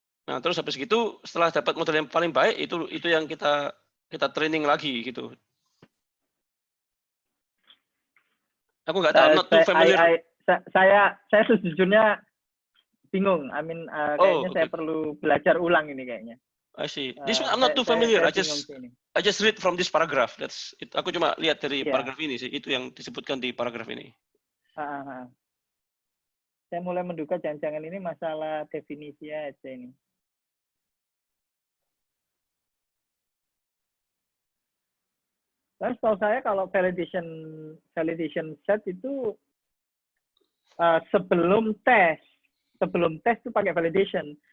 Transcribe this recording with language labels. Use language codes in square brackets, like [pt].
[id] Nah, terus habis gitu setelah dapat model yang paling baik itu yang kita training lagi gitu. Aku nggak tahu, [en] I'm not too familiar. [id] Saya sejujurnya bingung. Kayaknya saya perlu belajar ulang ini kayaknya. [en] I see. This one I'm not too familiar. I just read from this paragraph. That's it. [id] Aku cuma lihat dari paragraf ini sih. Itu yang disebutkan di paragraf ini. Saya mulai menduga jangan-jangan ini masalah definisi aja ini. Terus tahu saya kalau validation set itu sebelum tes itu pakai validation.